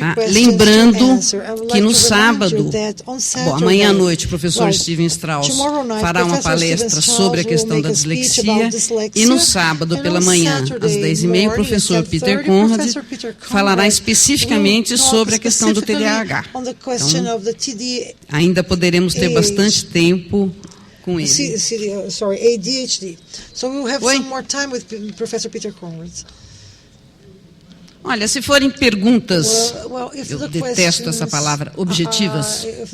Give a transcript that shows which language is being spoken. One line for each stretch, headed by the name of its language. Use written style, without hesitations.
Portuguese: Lembrando que no sábado, amanhã à noite, o professor Steven Strauss fará uma palestra sobre a questão da dislexia, e no sábado pela manhã, às 10h30, o professor Peter Conrad falará especificamente sobre a questão do TDAH. Então, ainda poderemos ter bastante tempo com ele.
English: ADHD. So we will have some more time with Professor Peter Conrad.
Portuguese: Olha, se forem perguntas, eu detesto essa palavra, objetivas.